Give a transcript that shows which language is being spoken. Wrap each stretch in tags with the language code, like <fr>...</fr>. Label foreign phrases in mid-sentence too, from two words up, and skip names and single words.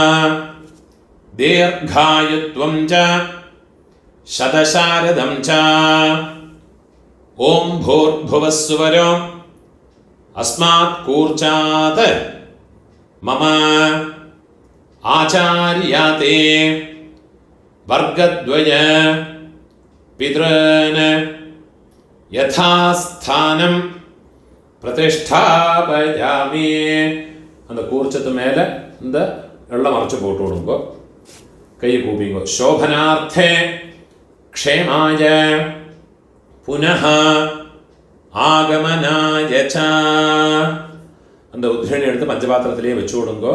<sa>दीर्घायुत्वं च शतशारदं च ओम भूर्भुवः सुवरो अस्मात् कूर्चात् मम आचार्याते वर्गद्वय पितॄन् यथास्थानं प्रतिष्ठापयामि.</sa> <ta>அந்த கூர்ச்சத்து மேல இந்த வெள்ளம் மறைச்சு போட்டு விடுங்கோ. கையை கூப்பிங்கோ.</ta> <sa>शोभनार्थे क्षेमाय पुनः आगमनाय च.</sa> <ta>அந்த உத்ரணி எடுத்து பஞ்சபாத்திரத்திலேயே வச்சு விடுங்கோ.</ta>